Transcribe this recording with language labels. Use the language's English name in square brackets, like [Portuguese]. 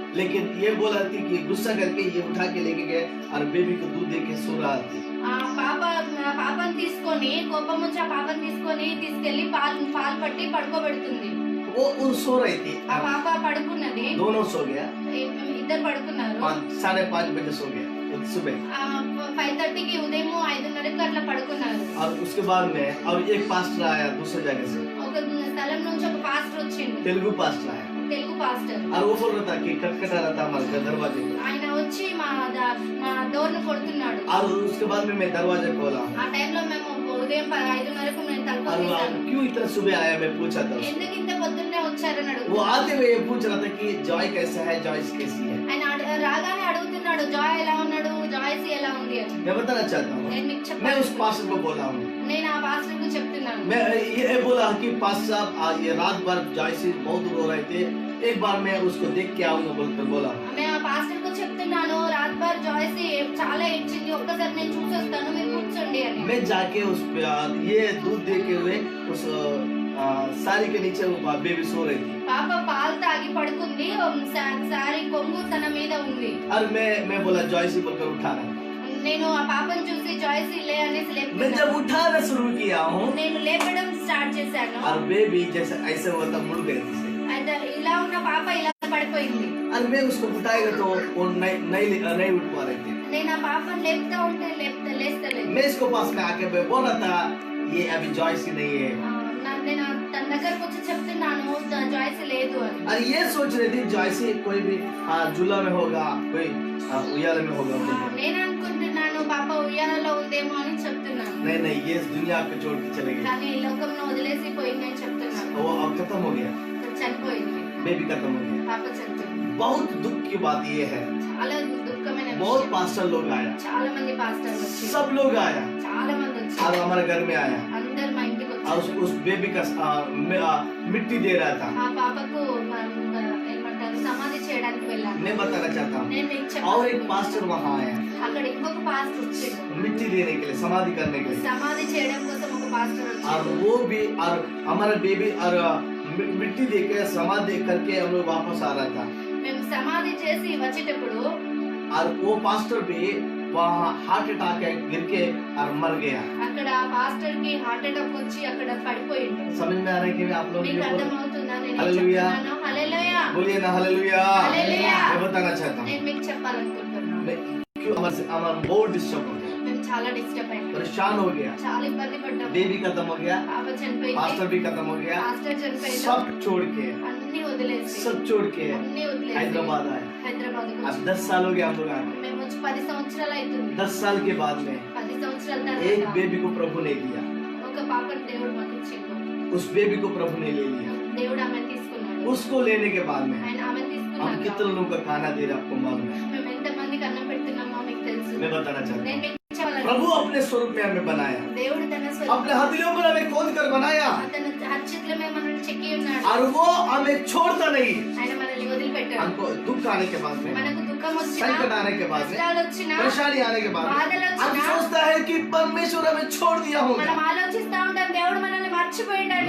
[Hindi] लेकिन ये बोला थी कि गुस्सा करके ये उठा के लेके गए और बेबी को दूध दे के सो रहा थी। [Telugu] ఆ పాపను తీసుకొని, కోపం వచ్చి ఆ పాపను తీసుకెళ్లి పాలు పట్టి పడుకోబెడుతుంది. [Hindi] वो सो रही थी, [Telugu] ఆ పాప పడుకున్నది, [Hindi] दोनों सो गया, [Telugu] ఇద్దరు పడుకున్నారు. [Hindi] 5:30 बजे सो गया सुबह। [Telugu] 5:30కి ఉదయం 5:30కి అట్లా పడుకున్నారు. [Hindi] और उसके बाद में और एक पास्टर आया दूसरे जगह से, [Telugu] ఒక స్థలం నుంచి ఒక పాస్టర్ వచ్చిండు, [Hindi] तेलुगु पास्टर आया, [Telugu] తెలుగు పాస్టర్. [Hindi] और वो बोल रहा था कि खटखटा रहा था हमारे दरवाजे पे, [Telugu] ఆయన వచ్చి మా డోర్ ను కొడుతున్నాడు. [Hindi] और उसके बाद में मैं दरवाजा खोला, [Telugu] ఆ టైంలో మేము ఉదయం 5:30కు నేను తలుపు [Hindi] और वो [Telugu] తీశాను. [Hindi] क्यों इतना सुबह आया, मैं पूछा था उससे। [Telugu] ఎందుకు ఇంత పొద్దున్నే వచ్చారని [Hindi] वो [Telugu] అడుగుతున్నాను. [Hindi] आते हुए ये पूछ रहा था कि जॉय कैसा है, जॉयस कैसी है। [Telugu] ఆయన రాగానే అడుగుతున్నాడు, జాయ్ ఎలా ఉన్నాడు, జాయ్సీ ఎలా ఉంది అని. [Hindi] मैं बताना चाहता हूँ, [Telugu] నేను మీకు [Hindi] मैं उस [Telugu] చెప్పాను. [Hindi] पास्टर को बोला हूँ, [Telugu] నేను ఆ పాస్టర్కు చెప్తున్నాను. [Hindi] मैं ये बोला कि पास्टर साहब आज ये रात भर जॉयसी बहुत रो रहे थे, एक बार मैं उसको देख के आऊंगा बोलकर बोला। [Telugu] నేను ఆ పాస్టర్కు చెప్తున్నాను, [Hindi] రాత్ భర్ [Telugu] జాయ్సీ చాలా ఏడ్చింది, ఒక్కసారి నేను చూసి వస్తాను, మీరు కూర్చోండి అని. [Hindi] मैं जाके उस पे ये दूध देके हुए उस साड़ी के नीचे वो बेबी सो रही थी, [Telugu] పాప పాలు తాగి పడుకుంది, సారీ కొంగు తన మీద ఉంది. [Hindi] और मैं बोला जॉयसी बोलकर उठाना। [Telugu] నేను ఆ పాపను చూసి జాయ్సీ లే అనేసి [Hindi] मैं [Telugu] లేపుతున్నాను. [Hindi] जब उठाना शुरू किया हूँ [Telugu] నేను లేపడం స్టార్ట్ చేశాను. [Hindi] और बेबी जैसे ऐसे होता मुड़ गई थी, [Telugu] అయితే ఇలా ఉన్న పాప ఇలా పడిపోయింది. [Hindi] और मैं उसको उठाएगा तो वो नहीं उठ पा रही थी। [Telugu] నేను ఆ పాపను లేపుతా ఉంటే లేస్తలేదు. [Hindi] मैं इसको पास में आके मैं बोल रहा था ये अभी जॉयसी नहीं है, [Telugu] నేను తన దగ్గరకు వచ్చి చెప్తున్నాను జాయ్సీ లేదు అని. [Hindi] और ये सोच रही थी जॉयसी कोई भी झूला में होगा, कोई उयाले में होगा। [Telugu] నేను అనుకుంటున్నాను పాప ఉయ్యాలలో ఉందేమో అని చెప్తున్నాను. [Hindi] नहीं ये इस दुनिया को छोड़ के चले गए, [Telugu] కానీ ఈ లోకంలో వదిలేసి పోయింది అని చెప్తున్నాను. [Hindi] वो अब खत्म हो गया, [Telugu] చనిపోయింది, [Hindi] बेबी खत्म हो गया। [Telugu] పాప చనిపోయింది. [Hindi] बहुत दुख की बात ये है, [Telugu] చాలా దుఃఖమైన [Hindi] बहुत [Telugu] విషయం. [Hindi] पास्टर लोग आया, [Telugu] చాలా మంది పాస్టర్లు వచ్చారు, [Hindi] सब लोग आया [Telugu] చాలా మంది [Hindi] और [Telugu] వచ్చారు, [Hindi] हमारे घर में आया [Telugu] అందరు మా ఇంటికి [Hindi] और [Telugu] వచ్చారు. [Hindi] उस बेबी का मिट्टी दे रहा था। [Telugu] ఆ పాపకు ఏమంటారు సమాధి చేయడానికి వెళ్ళాను. [Hindi] मैं बताना चाहता हूँ, [Telugu] నేను మీకు [Hindi] और एक [Telugu] చెప్పాను, [Hindi] पास्टर वहाँ आया [Telugu] అక్కడ ఇంకొక పాస్టర్ వచ్చాడు, [Hindi] मिट्टी देने के लिए, समाधि करने के लिए, [Telugu] సమాధి చేయడం కోసం ఒక పాస్టర్ [Hindi] और [Telugu] వచ్చాడు. [Hindi] वो भी और हमारा बेबी और मिट्टी देके समाधि करके हम लोग वापस आ रहा था, [Telugu] మేము సమాధి చేసి వచ్చేటప్పుడు [Hindi] और वो पास्टर भी वहाँ हार्ट अटैक गिर के और मर गया। [Telugu] అక్కడ ఆ పాస్టర్ కి హార్ట్ అటాక్ వచ్చి అక్కడ పడిపోయిండు. [Hindi] समझ में आ रहा है कि आप लोग [Telugu] మీకు అర్థమవుతుందా నేను ఏం హల్లెలూయా. చెప్తున్నానో? హల్లెలూయా. [Hindi] बोलिए ना हालेलुया। हालेलुया। मैं बताना चाहता हूँ, [Telugu] నేను మీకు చెప్పాలనుకుంటున్నాను. [Hindi] मैं क्यों हमारा बहुत डिस्टर्ब हो गया, [Telugu] మేము చాలా డిస్టర్బ్ అయ్యాం, [Hindi] परेशान हो गया, [Telugu] చాలా ఇబ్బంది పడ్డాం. [Hindi] बेबी खत्म हो गया, [Telugu] పాప చనిపోయింది, [Hindi] पास्टर भी खत्म हो गया, [Telugu] పాస్టర్ చనిపోయింది, [Hindi] सब छोड़ के [Telugu] అన్ని వదిలేసి [Hindi] सब छोड़ के [Telugu] అన్ని వదిలేసి [Hindi] हैदराबाद आए। [Telugu] హైదరాబాద్ [Hindi] अब 10 साल हो गया हम लोग आए, [Telugu] మేము వచ్చి 10 సంవత్సరాలు అవుతుంది. [Hindi] 10 साल के बाद में [Telugu] 10 సంవత్సరాల [Hindi] एक [Telugu] తర్వాత [Hindi] बेबी को प्रभु ने दिया, [Telugu] ఒక పాపను దేవుడు మాకు ఇచ్చిండు. [Hindi] उस बेबी को प्रभु ने ले लिया। [Telugu] దేవుడు ఆమెను తీసుకున్నాడు. [Hindi] उसको लेने के बाद में [Telugu] ఆయన ఆమెను [Hindi] हम [Telugu] తీసుకున్నాక [Hindi] कितने लोगों का खाना दे रहे आपको मालूम है। [Telugu] మేము ఎంత మందికి అన్నం పెడుతున్నామో మీకు తెలుసు. [Hindi] मैं बताना चाहता [Telugu] నేను [Hindi] हूँ, [Telugu] మీకు చెప్పాలని [Hindi] प्रभु अपने स्वरूप में हमें बनाया, [Telugu] దేవుడు తన [Hindi] अपने हथेलियों पर हमें खोद कर बनाया, [Telugu] తన అర్చిత్రమే మనల్ని చెక్కి ఉన్నాడు. [Hindi] और वो हमें छोड़ता नहीं। [Telugu] ఆయన మనల్ని వదిలిపెట్టాడు. [Hindi] हमको दुख आने के बाद में, [Telugu] మనకు దుఃఖం వచ్చినా, [Hindi] संकट आने के बाद में, [Telugu] కష్టాలు వచ్చినా, [Hindi] परेशानी आने के बाद में, [Telugu] బాధలు [Hindi] हम [Telugu] వచ్చినా [Hindi] सोचता है कि परमेश्वर हमें छोड़ दिया होगा। [Telugu] మనం ఆలోచిస్తా ఉంటాం దేవుడు మనల్ని మర్చిపోయిండని.